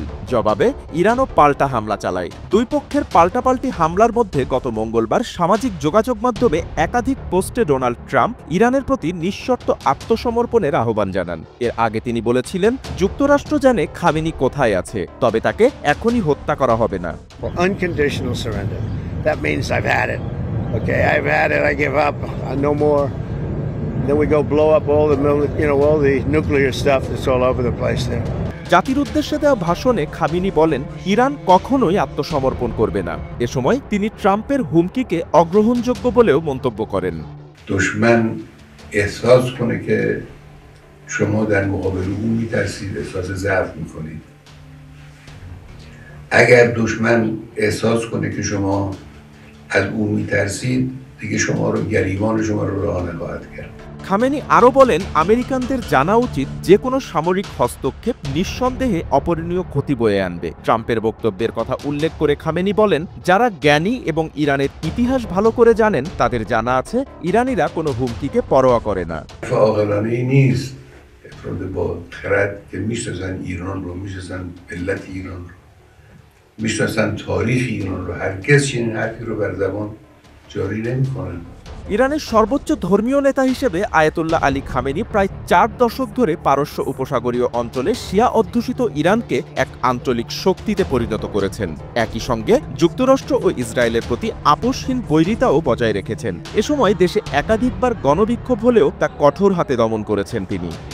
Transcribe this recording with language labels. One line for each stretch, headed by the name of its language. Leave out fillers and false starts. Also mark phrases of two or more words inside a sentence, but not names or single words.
Bangla: জবাবে ইরানও পাল্টা হামলা চালায়। দুই পক্ষের পাল্টাপাল্টি হামলার মধ্যে গত মঙ্গলবার সামাজিক যোগাযোগ মাধ্যমে একাধিক পোস্টে ডোনাল্ড ট্রাম্প ইরানের প্রতি নিঃশর্ত আত্মসমর্পণের আহ্বান জানান। এর আগে তিনি বলেছিলেন, যুক্তরাষ্ট্র জানে খামেনি কোথায় আছে, তবে তাকে এখনই হত্যা করা হবে না।
English: Unconditional surrender. That means I've had it. Okay, I've had it. I give up. No more. Then we go blow up all the nuclear stuff that's all over the place there.
Bangla: জাতির উদ্দেশ্যে দেওয়া ভাষণে খামেনি বলেন, ইরান কখনোই আত্মসমর্পণ করবে না। এ সময় তিনি ট্রাম্পের হুমকিকে অগ্রহণযোগ্য বলেও মন্তব্য করেন।
Persian: দুশমন احساس کنه که شما در مقابل او میترسید، احساس ضعف میکنید. اگر دشمن احساس کنه که شما از او میترسید، دیگه شما رو گریبان شما رو رها نخواهد کرد।
Bangla: খামেনি আরও বলেন, আমেরিকানদের জানা উচিত যে কোনো সামরিক হস্তক্ষেপ নিঃসন্দেহে অপূরণীয় ক্ষতি বয়ে আনবে। ট্রাম্পের বক্তব্যের কথা উল্লেখ করে খামেনি বলেন, যারা জ্ঞানী এবং ইরানের ইতিহাস ভালো করে জানেন তাদের জানা আছে ইরানিরা কোনো হুমকিকে পরোয়া করে না।
Persian: عاقلانه‌ای نیست افراد با خرد که میشناسن ایران رو، میشناسن ملت ایران رو، میشناسن تاریخ ایران رو، هرگز چنین حرفی رو بر زبان جاری نمی‌کنن।
Bangla: ইরানের সর্বোচ্চ ধর্মীয় নেতা হিসেবে আয়াতুল্লাহ আলী খামেনি প্রায় ৪ দশক ধরে পারস্য উপসাগরীয় অঞ্চলে শিয়া অধ্যুষিত ইরানকে এক আঞ্চলিক শক্তিতে পরিণত করেছেন। একই সঙ্গে যুক্তরাষ্ট্র ও ইসরায়েলের প্রতি আপোষহীন বৈরিতাও বজায় রেখেছেন। এ সময় দেশে একাধিকবার গণবিক্ষোভ হলেও তা কঠোর হাতে দমন করেছেন তিনি।